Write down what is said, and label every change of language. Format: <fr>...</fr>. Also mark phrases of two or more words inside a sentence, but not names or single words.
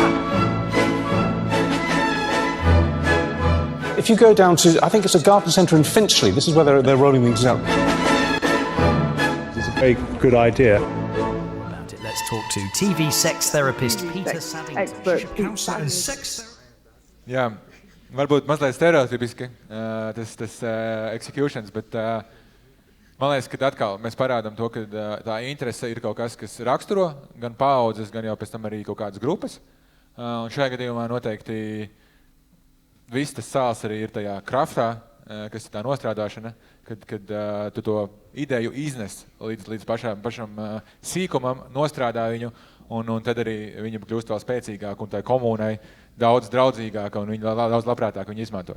<en>If you go down to, I think it's a garden centre in Finchley, this is where they're rolling these out. It's a very good idea. Let's talk to TV sex therapist Peter Saddington. Expert Counselor and sex.</en> <lv>Jā, varbūt mazliet stereotipiski tas executions, bet man liekas, ka atkal mēs parādām to, ka tā interese ir kaut kas, kas raksturo gan paaudzes, gan jau pēc tam arī kaut kādas grupas. Un šajā gadījumā noteikti viss tas sāls arī ir tajā kraftā, kas ir tā nostrādāšana, kad tu to ideju iznes līdz pašam sīkumam, nostrādā viņu, un tad arī viņa kļūst vēl spēcīgāk un tai komunai daudz draudzīgāka un viņa daudz labprātāk viņu izmanto.</lv>